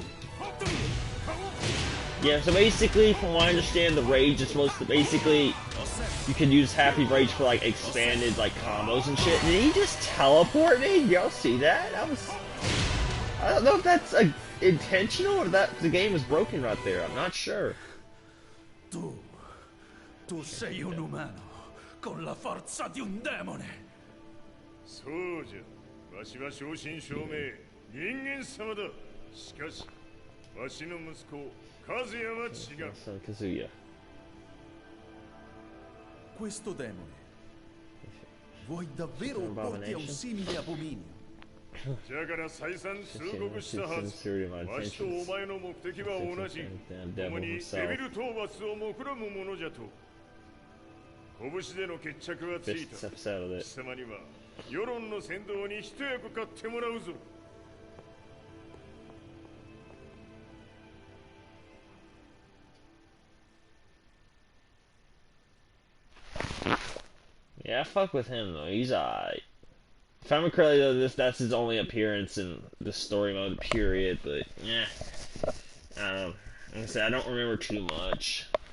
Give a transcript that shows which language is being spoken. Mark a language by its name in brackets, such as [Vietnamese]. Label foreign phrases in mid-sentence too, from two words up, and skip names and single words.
[English] Yeah, so basically, from what I understand, the rage is supposed to basically you can use Happy Rage for like expanded like combos and shit. Did he just teleport me? Y'all see that? I don't know if that's intentional or that the game was broken right there. I'm not sure. [Italian] Tu sei un umano con la forza di un demone. [Japanese] そうじゃ。わしは正真正銘人間様だ。しかし、わしの息子和也は違う。 [English] Son Kazuya. [Italian] Questo demone. Vuoi davvero opporti a un simile abominio? [Japanese] じゃから再三通告したはず。わしとお前の目的は同じ。共にデビル討伐を目論むものじゃと。拳での決着はつい [English] This [Japanese] た。 [English] episode of [Japanese] 貴 [English] it. [Japanese] 様には世論の先導に一役買ってもらうぞ。 [English] Yeah, I fuck with him though. He's alright. If I'm correctly though, that's his only appearance in the story mode period. But yeah, I don't know. Like I said, I don't remember too much.